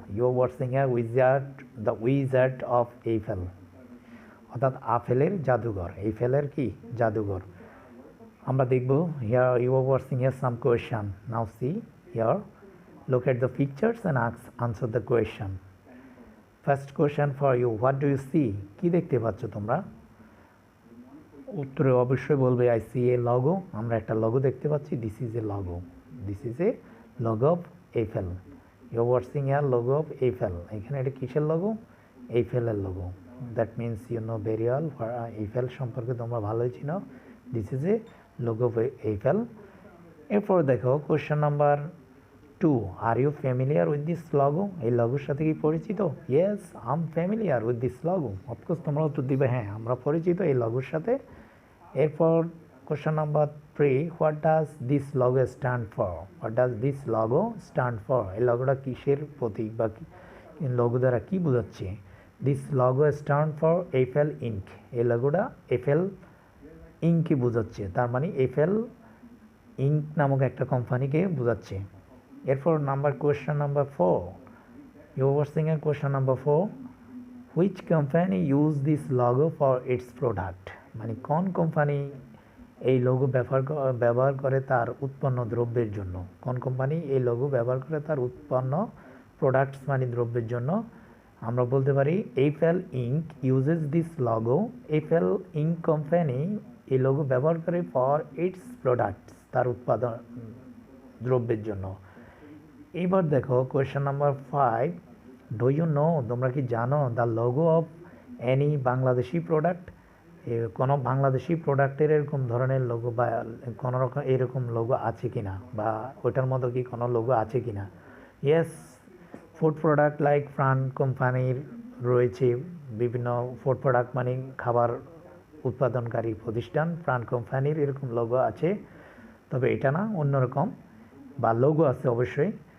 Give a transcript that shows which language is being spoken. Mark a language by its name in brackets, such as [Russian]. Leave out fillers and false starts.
[English] You are watching a wizard, the Wizard of Eiffel. [Bangla] অর্থাৎ আফেলের জাদুঘর, এইফেলের কি জাদুঘর আমরা দেখব। [English] here you are watching here some question. Now see here, look at the pictures and answer the question. First question for you, what do you see? [Bangla] কি দেখতে পাচ্ছ তোমরা? উত্তরে অবশ্যই বলবে [English] I see a logo. [Bangla] আমরা একটা logo দেখতে পাচ্ছি, [English] this is a logo. This is a logo of Eiffel. You are watching here logo of Eiffel. [Bangla] এখানে এটা কিসের logo? [English] Eiffel-এর logo. That means you know very well Eiffel [Bangla] সম্পর্কে তোমরা ভালোই চিনো. [English] This is a logo of Eiffel. [Bangla] এরপর দেখো [English] question number 2. Are you familiar with this logo? [Bangla] এই লোগোর সাথে কি পরিচিত? [English] Yes, I'm familiar with this logo. Of course [Bangla] তোমরা উত্তর দিবে হ্যাঁ আমরা পরিচিত এই লোগোর সাথে। [English] এরপর question number 3. What does this logo stand for? What does this logo stand for? [Bangla] এই লোগোটা কিসের প্রতীক বা লোগো দ্বারা কি বোঝাচ্ছে? [English] This logo stand for Eiffel Inc. [Bangla] এই লোগোটা Eiffel Inc কে বোঝাচ্ছে, তার মানে Eiffel Inc নামক একটা কোম্পানিকে বোঝাচ্ছে। [English] এরপর question number 4. You were seeing a question number 4. Which company use this logo for its product? [Bangla] মানে কোন কোম্পানি এই লোগো ব্যবহার করে তার উৎপন্ন দ্রব্যের জন্য? কোন কোম্পানি এই লোগো ব্যবহার করে তার উৎপন্ন প্রোডাক্টস মানে দ্রব্যের জন্য? আমরা বলতে পারি [English] Eiffel Inc uses this logo. [Bangla] Eiffel Inc company এই লোগো ব্যবহার করে [English] for its products, [Bangla] তার উৎপাদন দ্রব্যের জন্য। এবার দেখো [English] question number 5. Do you know, [Bangla] তোমরা কি জানো [English] the logo of any Bangladeshi product? [Bangla] কোনো বাংলাদেশি প্রোডাক্টের এরকম ধরনের লোগো বা কোনো রকম এরকম লোগো আছে কিনা বা ওটার মতো কি কোনো লোগো আছে কিনা? [English] yes, food product like [Bangla] Fran কোম্পানির রয়েছে বিভিন্ন ফুড প্রোডাক্ট মানে খাবার উৎপাদনকারী প্রতিষ্ঠান ফ্রান কোম্পানির এরকম লোগো আছে, তবে এটা না অন্যরকম বা লোগো আছে অবশ্যই।